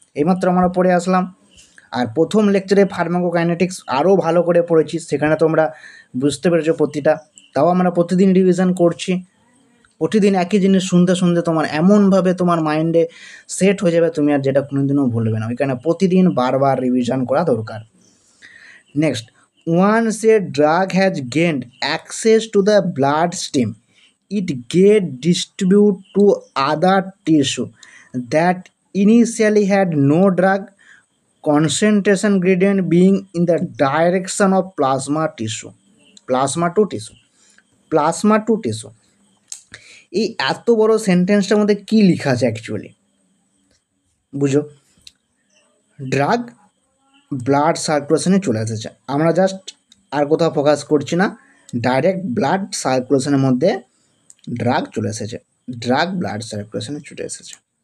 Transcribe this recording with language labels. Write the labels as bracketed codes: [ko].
[bn] এইমাত্র আমরা পড়ে আসলাম। আর প্রথম লেকচারে ফার্মাকোকাইনেটিক্স আরও ভালো করে পড়েছি, সেখানে তোমরা বুঝতে পেরেছো প্রতিটা তাও আমরা প্রতিদিন রিভিশন করছি, প্রতিদিন একই জিনিস শুনতে শুনতে তোমার এমনভাবে তোমার মাইন্ডে সেট হয়ে যাবে, তুমি আর যেটা কোনোদিনও ভুলবে না। ওইখানে প্রতিদিন বারবার রিভিশন করা দরকার। [en] Next, once a drug has gained access to the bloodstream, it get distributed to other tissue that initially had no drug concentration gradient, being in the direction of plasma tissue, plasma to tissue, plasma to tissue। [bn] এই এত বড় সেন্টেন্সটার মধ্যে কি লেখা আছে actually বুঝো। Drug blood সার্কুলেশনে চলে এসেছে, আমরা জাস্ট আর কোথাও ফোকাস করছি না, ডাইরেক্ট ব্লাড সার্কুলেশনের মধ্যে ড্রাগ চলে এসেছে, ড্রাগ ব্লাড সার্কুলেশনে চলে এসেছে।